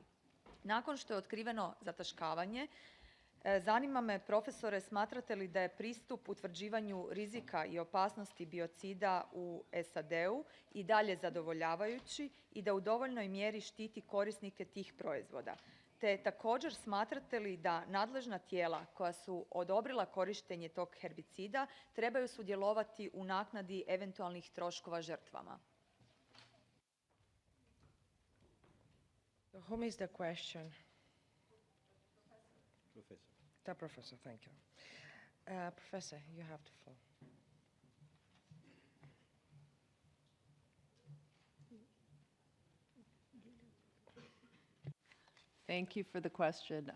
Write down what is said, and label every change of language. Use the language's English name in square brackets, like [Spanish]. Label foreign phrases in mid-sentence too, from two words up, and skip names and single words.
[Croatian] Nakon što je otkriveno zataškavanje, zanima me, profesore, smatrate li da je pristup utvrđivanju rizika i opasnosti biocida u SAD-u i dalje zadovoljavajući i da u dovoljnoj mjeri štiti korisnike tih proizvoda? Te također smatrate li da nadležna tijela koja su odobrila korištenje tog herbicida trebaju sudjelovati u naknadi eventualnih troškova žrtvama? [English] Whom is the question? Professor. The professor, thank you. Professor, you have the floor. Thank you for the question.